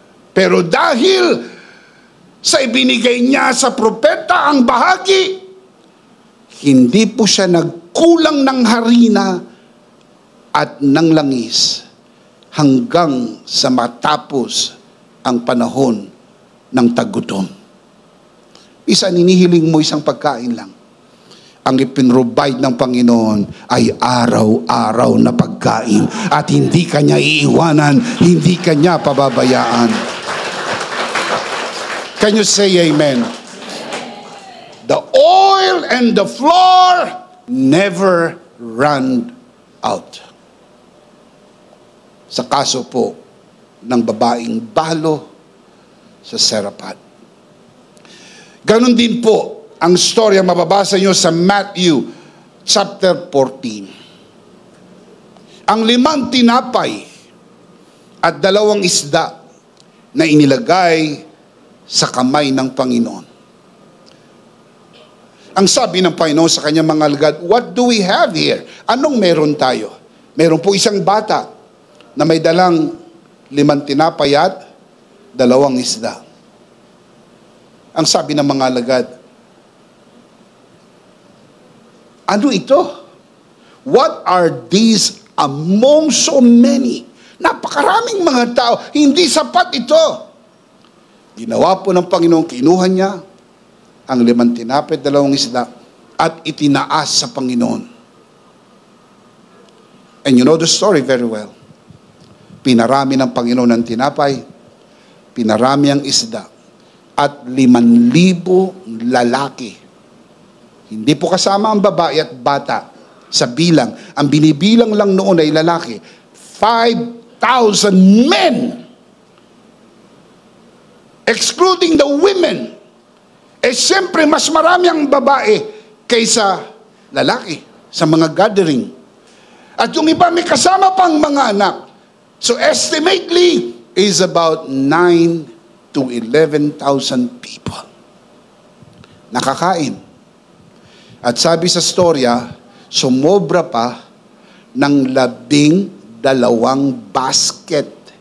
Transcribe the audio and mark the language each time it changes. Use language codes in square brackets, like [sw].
[tl] Pero dahil sa ibinigay niya sa propeta ang bahagi, hindi po siya nagkulang ng harina at ng langis hanggang sa matapos ang panahon ng taggutom. Isa, ninihiling mo isang pagkain lang. Ang ipinrovide ng Panginoon ay araw-araw na pagkain at hindi kanya iiwanan, hindi kanya pababayaan. [en] Can you say amen? The oil and the flour never run out. [tl] Sa kaso po ng babaeng balo sa Seraphat. Ganon din po ang storya mababasa nyo sa Matthew chapter 14. Ang 5 tinapay at 2 isda na inilagay sa kamay ng Panginoon. Ang sabi ng Panginoon sa kanyang mga alagad, [en] what do we have here? [tl] Anong meron tayo? Meron po isang bata na may dalang 5 tinapay at 2 isda. Ang sabi ng mga alagad, ano ito? [en] What are these among so many? [tl] Napakaraming mga tao, hindi sapat ito. Ginawa po ng Panginoon, kinuha niya ang 5 tinapay at 2 isda at itinaas sa Panginoon. [en] And you know the story very well. [tl] Pinarami ng Panginoon ng tinapay, pinarami ang isda, at 5,000 lalaki. Hindi po kasama ang babae at bata sa bilang. Ang binibilang lang noon ay lalaki. [en] 5,000 men, excluding the women. [tl] Eh siyempre, mas marami ang babae kaysa lalaki sa mga gathering. At yung iba may kasama pang mga anak. [en] So estimately is about 9 to 11,000 people. [tl] Nakakain. At sabi sa storya, sumobra pa ng 12 basket.